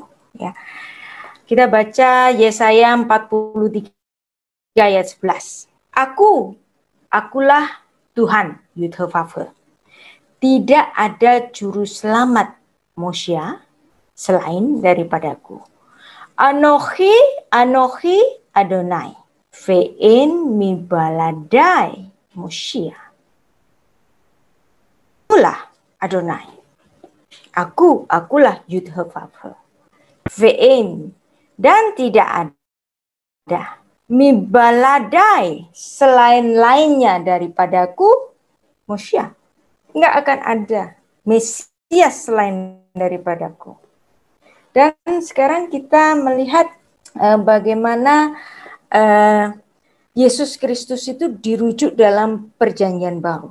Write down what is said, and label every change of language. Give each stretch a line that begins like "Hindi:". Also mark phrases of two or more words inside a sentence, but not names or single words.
Indonesian: Ya. Kita baca Yesaya 43 ayat 11. Akulah Tuhan Yud-He-Vav-He. Tidak ada juru selamat Mosya selain daripadaku.
Hebrew: אנוכי אדוני. ואין מבלעדי מושיע.
Indonesian: Akulah Adonai. Akulah Yud-He-Vav-He. Ve'en, dan tidak ada
Hebrew: מבלעדי
Indonesian: selain lainnya daripadaku Mosya. Enggak akan ada Mesias selain daripadaku. Dan sekarang kita melihat bagaimana Yesus Kristus itu dirujuk dalam perjanjian baru.